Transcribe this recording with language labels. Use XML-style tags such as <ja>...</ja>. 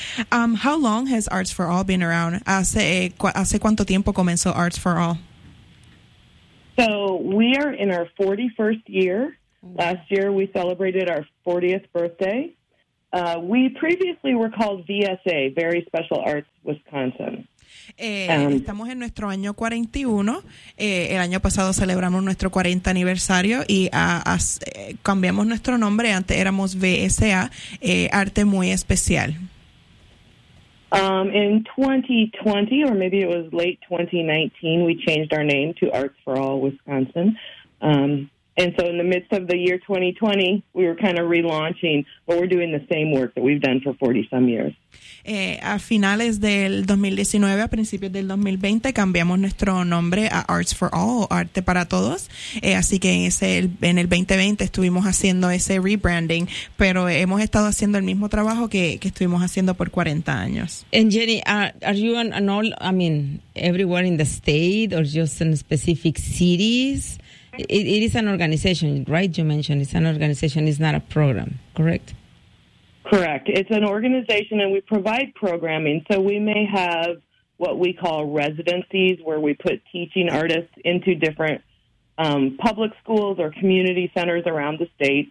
<en>How long has Arts for All been around?</en> <es>¿Hace cuánto tiempo comenzó Arts for All?</es> <en>So we are in our 41st year. Last year we celebrated our 40th birthday. We previously were called VSA, Very Special Arts Wisconsin.</en> <es>Estamos en nuestro año 41. El año pasado celebramos nuestro 40 aniversario y cambiamos nuestro nombre. Antes éramos VSA, Arte Muy Especial.</es> <en>In 2020, or maybe it was late 2019, we changed our name to Arts for All Wisconsin. And so in the midst of the year 2020, we were kind of relaunching, but we're doing the same work that we've done for 40-some years.</en> <es>A finales del 2019, a principios del 2020, cambiamos nuestro nombre a Arts for All, Arte para Todos. Así que en el 2020 estuvimos haciendo ese rebranding, pero hemos estado haciendo el mismo trabajo que estuvimos haciendo por 40 años.</es> <en>And Jenny, are you everywhere in the state or just in specific cities? It is an organization, right? You mentioned it's an organization, it's not a program, correct? Correct. It's an organization and we provide programming. So we may have what we call residencies where we put teaching artists into different public schools or community centers around the state.</en>